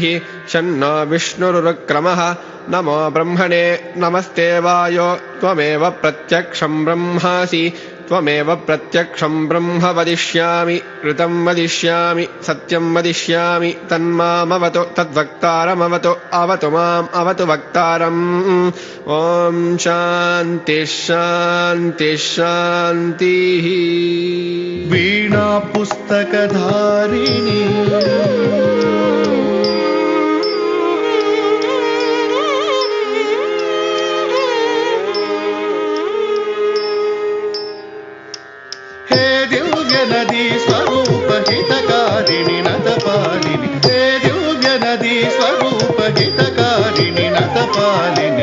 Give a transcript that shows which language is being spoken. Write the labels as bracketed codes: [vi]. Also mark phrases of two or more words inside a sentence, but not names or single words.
[sa] शन्नो विष्णुरुक्रमः नमो ब्रह्मणे नमस्ते वायो त्वमेव प्रत्यक्षं ब्रह्मासि त्वमेव प्रत्यक्षं ब्रह्म वदिष्यामि ऋतं वदिष्यामि सत्यं वदिष्यामि तन्मामवतु तद्वक्तारमवतु अवतु माम् अवतु वक्तारम् ॐ शान्तिः शान्तिः शान्तिः వీణా పుస్తకధారిణి హే దివ్య నదీ స్వరూప హితకారిణి నతపాలిని హే దివ్య నదీ స్వరూప హితకారిణి నతపాలిని